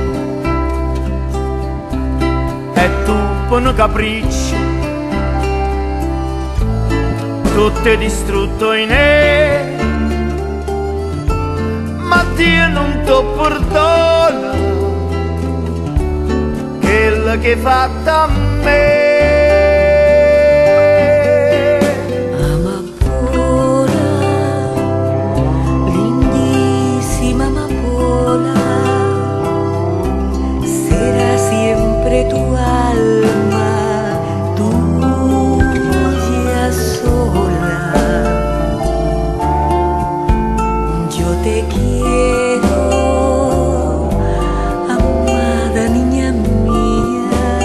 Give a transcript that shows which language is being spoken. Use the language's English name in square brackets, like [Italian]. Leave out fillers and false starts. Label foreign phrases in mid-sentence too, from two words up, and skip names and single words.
[Italian] E tu per un capriccio tutto è distrutto in me, ma Dio non ti perdona quello che hai fatto a me. [Spanish] Tu alma tuya sola, yo te quiero, amada niña mía,